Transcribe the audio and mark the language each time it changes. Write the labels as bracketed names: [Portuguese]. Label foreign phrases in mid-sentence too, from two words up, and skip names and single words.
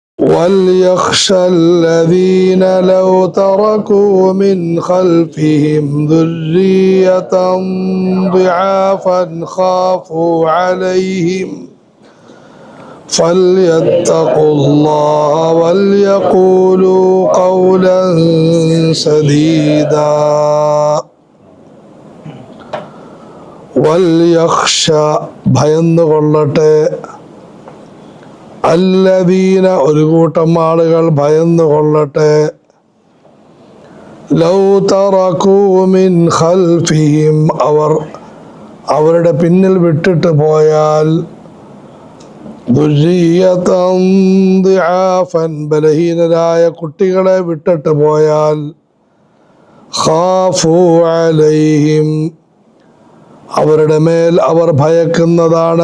[Arabic] وليخشى الذين لو تركوا من خلفهم ذرية ضعافا خافوا عليهم فليتقوا الله وليقولوا قولا سديدا وليخشى [Malayalam] ഭയന്നുകൊള്ളട്ടെ അല്ലദീന ഒരു കൂട്ടം ആളുകൾ ഭയന്നുകൊള്ളട്ടെ [Arabic] لو تركوا من خلفهم [Malayalam] അവരുടെ പിന്നിൽ വിട്ടിട്ട് പോയാൽ [Arabic] ذرية ضعافا [Malayalam] ബലഹീനരായ കുട്ടികളെ വിട്ടിട്ട് പോയാൽ [Arabic] خافوا عليهم [Malayalam] അവരുടെ മേൽ അവർ ഭയക്കുന്നതാണ്.